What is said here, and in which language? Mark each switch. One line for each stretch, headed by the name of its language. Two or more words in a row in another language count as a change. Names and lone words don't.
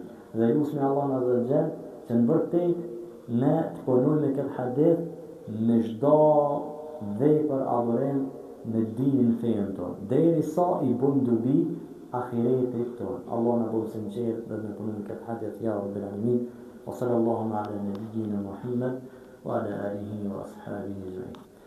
Albanian: Dhe lusmi Allah
Arabic: عز وجل
Albanian: që në vërtet ne të punojmë me këtë hadith me çdo vepër adhurim me dinin fenë tonë. Derisa I bën dobi ahiretit tonë. Allah na bëjë sinqert dhe me punojmë këtë hadith
Arabic: يا رب العالمين. وصلى الله على نبينا محمد وعلى آله وأصحابه أجمعين.